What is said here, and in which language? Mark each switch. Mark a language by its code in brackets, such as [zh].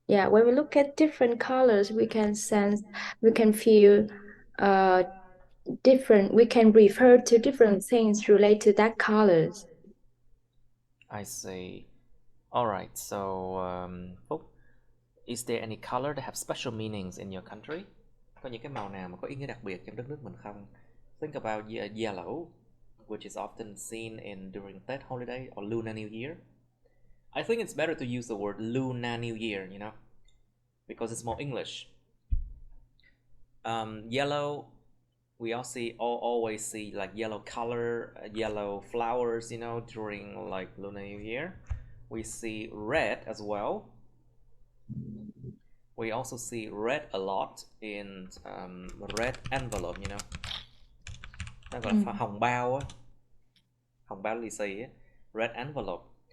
[en] when we look at different colors, we can feel different. We can refer to different things related to that colors. I see. All right. So, Phúc, is there any color that have special meanings in your country? [vi] Có những cái màu nào mà có ý nghĩa đặc biệt trong đất nước mình không? [en] Think about yellow, which is often seen during Tết holiday or Lunar New Year. I think it's better to use the word Lunar New Year, you know, because it's more English. Yellow, we always see like yellow color, yellow flowers, you know, during like Lunar New Year. We see red as well. We also see red a lot in red envelope, you know. [vi] Nó gọi là hồng bao á, hồng bao lì xì á, [en] red envelope.